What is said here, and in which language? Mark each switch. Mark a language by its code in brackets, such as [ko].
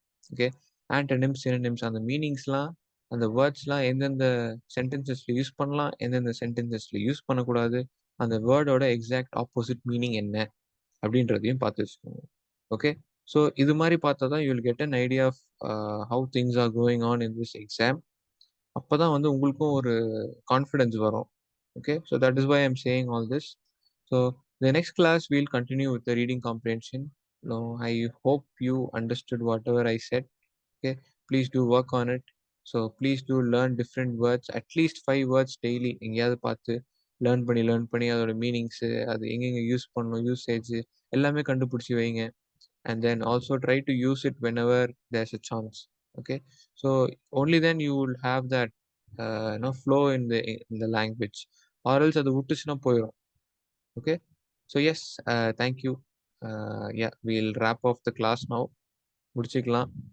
[ta] Okay, antonyms, synonyms, அந்த மீனிங்ஸ்லாம், அந்த வேர்ட்ஸ்லாம் எந்தெந்த சென்டென்சஸ்ல யூஸ் பண்ணலாம், எந்தெந்த சென்டென்சஸ்ல யூஸ் பண்ணக்கூடாது, அந்த வேர்டோட எக்ஸாக்ட் ஆப்போசிட் மீனிங் என்ன அப்படின்றதையும் பார்த்து வச்சுக்கோங்க. [en] okay, so [ta] இது மாதிரி பார்த்தா தான் [en] You will get an idea of how things are going on in this exam. [ta] அப்போ தான் வந்து உங்களுக்கும் ஒரு கான்ஃபிடென்ஸ் வரும். [en] Okay, so that is why I'm saying all this. So the next class we'll continue with the reading comprehension. No, I hope you understood whatever I said. Okay, please do work on it. So please do learn different words, at least 5 words daily. [ta] எங்கேயாவது பார்த்து learn பண்ணி அதோட meanings, அது எங்கெங்கே use பண்ணணும், usage எல்லாமே கண்டுபிடிச்சி வைங்க. [en] And then also try to use it whenever there's a chance. Okay, so only then you will have that flow in the language, or else [ta] அது விட்டுச்சுன்னா போயிடும். [en] Okay, so yes, thank you. Yeah, we'll wrap off the class now. [ta] முடிச்சுக்கலாம்.